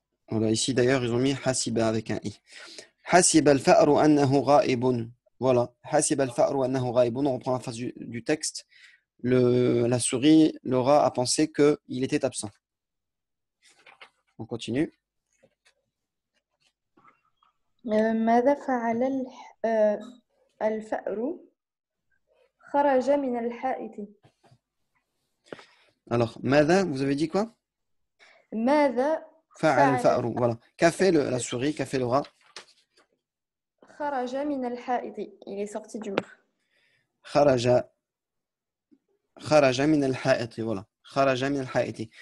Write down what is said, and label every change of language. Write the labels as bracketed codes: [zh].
[fr] Voilà, ici d'ailleurs, ils ont mis hasiba avec un i. [ar] Hasiba al-fa'ru annahu ghaibun. [fr] Voilà, [ar] hasiba al-fa'ru annahu ghaibun. [fr] On reprend la phrase du texte. La souris, le rat, a pensé qu'il était absent. On continue. [ar] ماذا فعل الفأر خرج من الحائط [fr] Alors, Mada, vous avez dit quoi? [ar] ماذا Fa'al فعل [fr] fa'ru. Voilà. Qu'a fait la souris? Qu'a fait le rat? [ar] خرج من الحائط. [fr] Il est sorti du mur. [ar] Kharaja. Kharaja min al-ha'iti. Voilà. Kharaja min al-ha'iti.